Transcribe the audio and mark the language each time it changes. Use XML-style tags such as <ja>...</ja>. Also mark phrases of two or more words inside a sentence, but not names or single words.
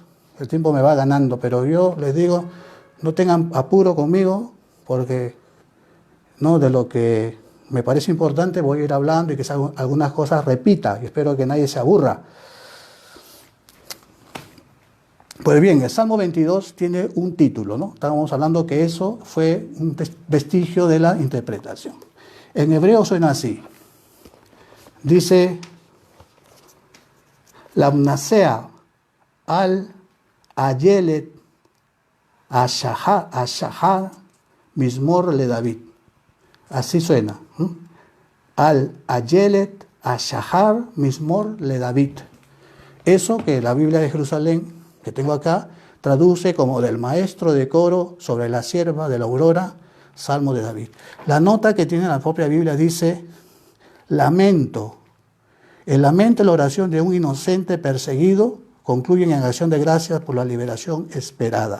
<es>El tiempo me va ganando, pero yo les digo, no tengan apuro conmigo, porque no de lo que me parece importante voy a ir hablando y que algunas cosas repita, y espero que nadie se aburra. Pues bien, el Salmo 22 tiene un título, ¿no? Estábamos hablando que eso fue un vestigio de la interpretación. En hebreo suena así. Dice:</es> <he>למנצח על אילת השחר מזמור לדוד.</he> <es>Así suena.</es> <he>על אילת השחר מזמור לדוד.</he> <es>Eso que la Biblia de Jerusalén, que tengo acá, traduce como del maestro de coro sobre la sierva de la aurora, Salmo de David. La nota que tiene la propia Biblia dice: lamento. El lamento y la oración de un inocente perseguido concluyen en acción de gracias por la liberación esperada.</es>